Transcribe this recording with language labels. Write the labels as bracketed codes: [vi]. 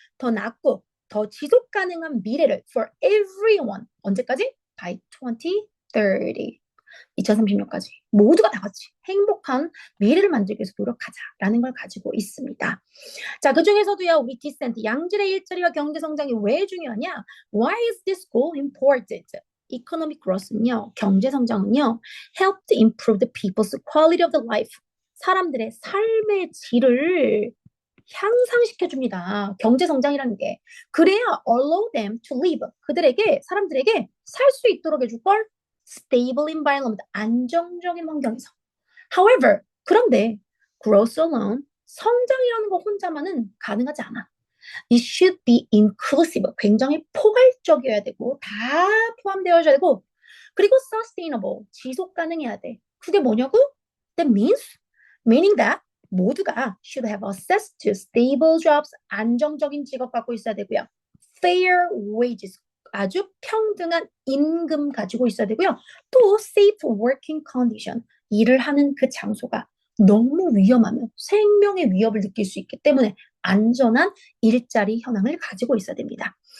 [ko] 더 낫고 더 지속 가능한 미래를 [en] for everyone. [ko] 언제까지? [en] By 2030. [ko] 2030년까지 모두가 다 같이 행복한 미래를 만들기 위해서 노력하자라는 걸 가지고 있습니다. 자, 그 중에서도요, 우리 디센트, 양질의 일자리와 경제 성장이 왜 중요하냐? [en] Why is this goal important? Economic growth는요, [ko] 경제 성장은요, [en] help to improve the people's quality of the life. [ko] 사람들의 삶의 질을 향상시켜줍니다. 경제 성장이라는 게. 그래야 [en] allow them to live. [ko] 그들에게, 사람들에게 살 수 있도록 해줄 걸 [en] stable environment, [ko] 안정적인 환경에서. However, 그런데 [en] growth alone, [ko] 성장이라는 거 혼자만은 가능하지 않아. [en] It should be inclusive, [ko] 굉장히 포괄적이어야 되고 다 포함되어야 되고, 그리고 sustainable, 지속 가능해야 돼. 그게 뭐냐고? [en] That meaning that [ko] 모두가 [en] should have access to stable jobs, [ko] 안정적인 직업 갖고 있어야 되고요. [en] fair wages, [ko] 아주 평등한 임금 가지고 있어야 되고요. 또 [en] safe working condition, [ko] 일을 하는 그 장소가 너무 위험하면 생명의 위협을 느낄 수 있기 때문에 안전한 일자리 현황을 가지고 있어야 됩니다.